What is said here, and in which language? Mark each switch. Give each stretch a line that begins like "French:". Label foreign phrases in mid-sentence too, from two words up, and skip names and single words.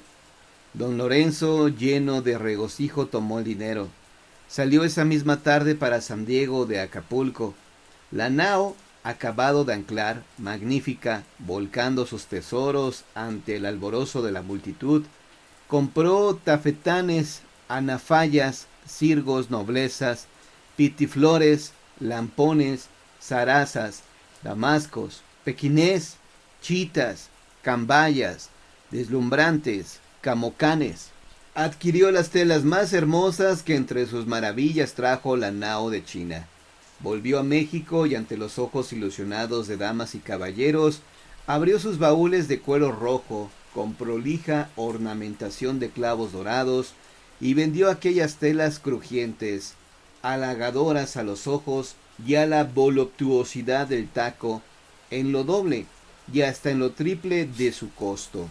Spanish: Don Lorenzo, lleno de regocijo, tomó el dinero. Salió esa misma tarde para San Diego de Acapulco. La nao acabado de anclar, magnífica, volcando sus tesoros ante el alborozo de la multitud, compró tafetanes, anafayas, cirgos, noblezas, pitiflores, lampones, zarazas, damascos, pequinés, chitas, cambayas, deslumbrantes, camocanes. Adquirió las telas más hermosas que entre sus maravillas trajo la nao de China. Volvió a México y ante los ojos ilusionados de damas y caballeros, abrió sus baúles de cuero rojo, con prolija ornamentación de clavos dorados, y vendió aquellas telas crujientes, halagadoras a los ojos y a la voluptuosidad del taco, en lo doble y hasta en lo triple de su costo.